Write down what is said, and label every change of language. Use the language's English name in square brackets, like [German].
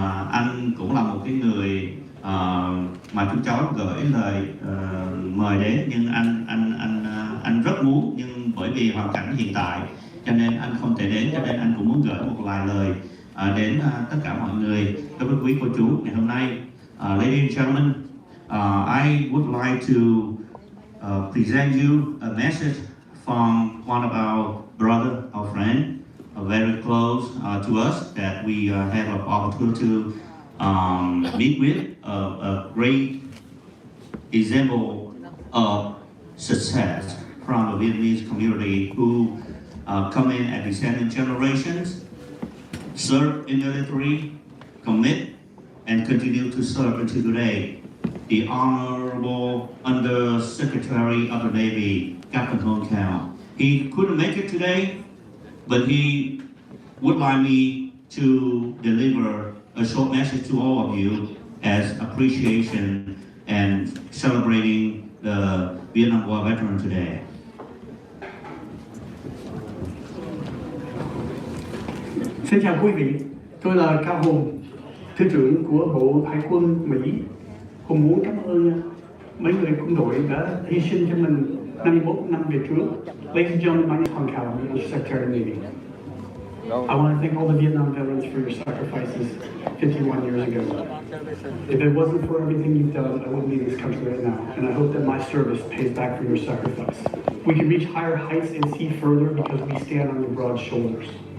[Vietnamese] Anh cũng là một cái người mà chúng cháu gửi lời mời đến, nhưng anh rất muốn, nhưng bởi vì hoàn cảnh hiện tại cho nên anh không thể đến, cho nên anh cũng muốn gửi một vài lời đến tất cả mọi người, các quý cô chú ngày hôm nay. [English] Ladies and gentlemen, I would like to present you a message from one of our brother or friend, very close to us, that we have an opportunity to meet with, a great example of success from the Vietnamese community who come in at descending generations, serve in the military, commit, and continue to serve until today. The Honorable Under Secretary of the Navy, Captain Hong Cao. He couldn't make it today, but he would like me to deliver a short message to all of you as appreciation and celebrating the Vietnam War veteran today. [Vietnamese] Xin chào quý vị, tôi là Cao Hùng, Thứ trưởng của Bộ Hải quân Mỹ. Hùng muốn cảm ơn mấy người quân đội đã hy sinh cho mình 51 năm về trước. [English] Ladies and gentlemen, my name is Hong Cao, I'm the Secretary of the Navy. I want to thank all the Vietnam veterans for your sacrifices 51 years ago. If it wasn't for everything you've done, I wouldn't be in this country right now, and I hope that my service pays back for your sacrifice. We can reach higher heights and see further because we stand on your broad shoulders.